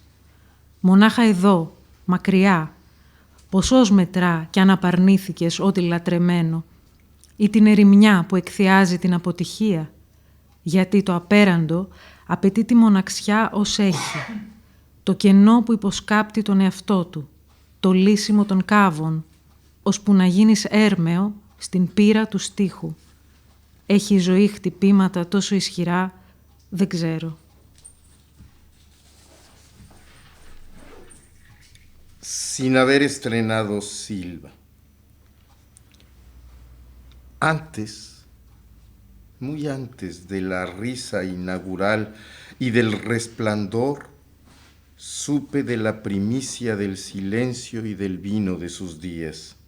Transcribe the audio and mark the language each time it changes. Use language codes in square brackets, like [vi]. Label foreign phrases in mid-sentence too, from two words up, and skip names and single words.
[el] Μονάχα εδώ, μακριά, ποσός μετρά κι αν απαρνήθηκες ό,τι λατρεμένο, ή την ερημιά που εκθιάζει την αποτυχία, γιατί το απέραντο απαιτεί τη μοναξιά ως έχει, το κενό που υποσκάπτει τον εαυτό του, το λύσιμο των κάβων, ώσπου να γίνεις έρμεο στην πύρα του στίχου. Έχει η ζωή χτυπήματα τόσο ισχυρά, δεν ξέρω. [es] Sin haber estrenado Silva. Antes, muy antes de la risa inaugural y del resplandor, supe de la primicia del silencio y del vino de sus días.